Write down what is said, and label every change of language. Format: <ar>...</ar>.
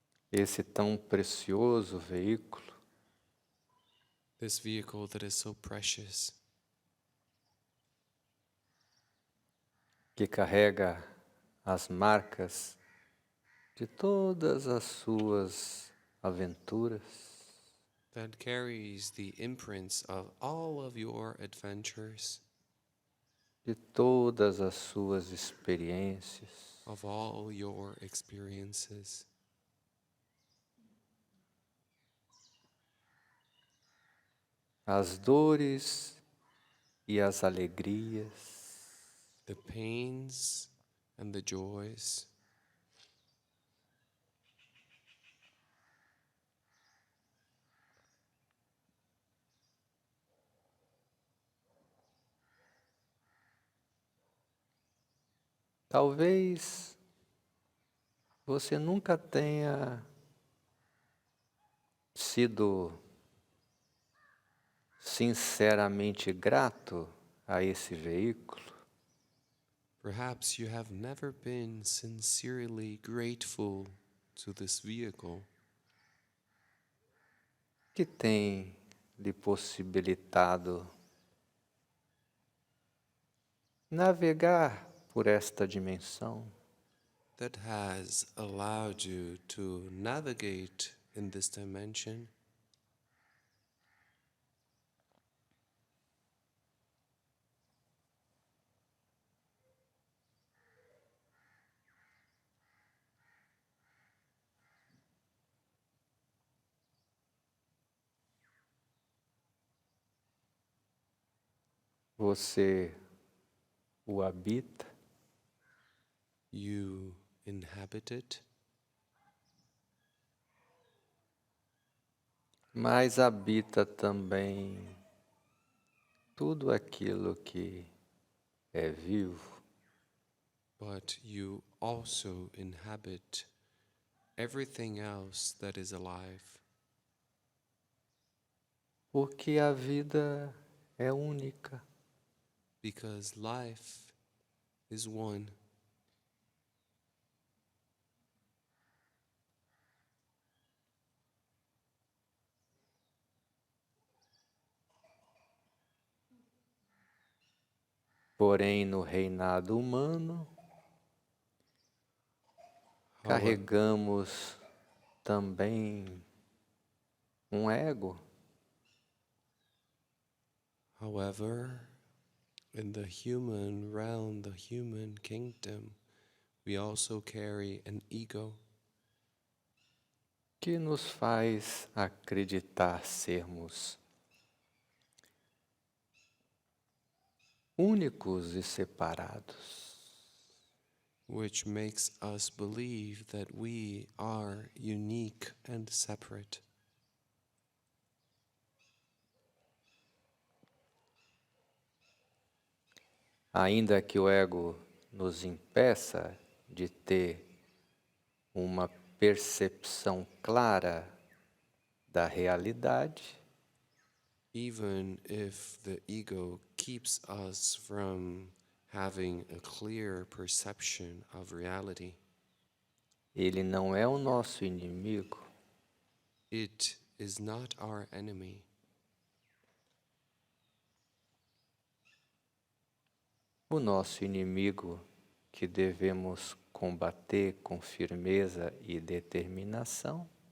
<pt>Esse tão precioso veículo</pt> <en>This vehicle that is so precious,</en> <pt>que carrega as marcas de todas as suas aventuras,</pt> <en>that carries the imprints of all of your adventures,</en> <pt>de todas as suas experiências,</pt> <en>of all your experiences,</en> <pt>as dores e as alegrias,</pt> <en>the pains and the joys.</en> <pt>Talvez você nunca tenha sido sinceramente grato a esse veículo,</pt> <en>Perhaps you have never been sincerely grateful to this vehicle</en> <pt>que tem lhe possibilitado navegar por esta dimensão,</pt> <en>that has allowed you to navigate in this dimension.</en> <pt>você o habita,</pt> <en>You inhabit it,</en> <pt>mas habita também tudo aquilo que é vivo,</pt> <en>but you also inhabit everything else that is alive,</en> <pt>porque a vida é única.</pt> <en>because life is one.</en> <pt>Porém, no reinado humano, carregamos também um ego,</pt> <en>However, in the human realm, the human kingdom, we also carry an ego</en> <pt>que nos faz acreditar sermos únicos e separados.</pt> <en>which makes us believe that we are unique and separate.</en> <pt>Ainda que o ego nos impeça de ter uma percepção clara da realidade,</pt> <en>Even if the ego keeps us from having a clear perception of reality,</en> <pt>ele não é o nosso inimigo,</pt> <en>it is not our enemy.</en> <pt>o nosso inimigo que devemos combater com firmeza e determinação</pt>